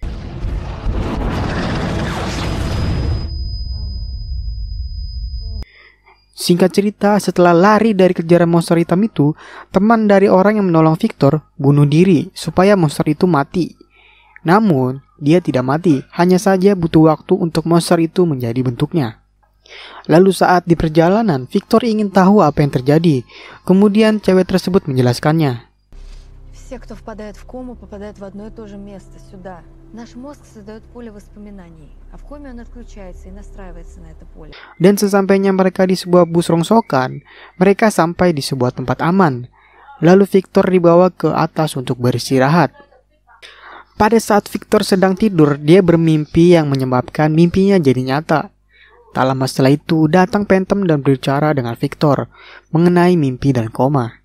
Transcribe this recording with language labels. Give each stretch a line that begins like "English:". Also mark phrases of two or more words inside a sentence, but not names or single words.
Indonesian: Singkat cerita, setelah lari dari kejaran monster hitam itu, teman dari orang yang menolong Victor bunuh diri supaya monster itu mati. Namun, dia tidak mati, hanya saja butuh waktu untuk monster itu menjadi bentuknya. Lalu saat di perjalanan, Victor ingin tahu apa yang terjadi. Kemudian cewek tersebut menjelaskannya.
Russian: Все, кто впадает в кому, попадает в одно и то же место, сюда. Наш мозг создает поле воспоминаний, а в коме он отключается и настраивается на это поле.
Indonesian: Dan sesampainya mereka di sebuah bus rongsokan, mereka sampai di sebuah tempat aman. Lalu Victor dibawa ke atas untuk beristirahat. Pada saat Victor sedang tidur, dia bermimpi yang menyebabkan mimpinya jadi nyata. Tak lama setelah itu, datang Phantom dan berbicara dengan Victor mengenai mimpi dan koma.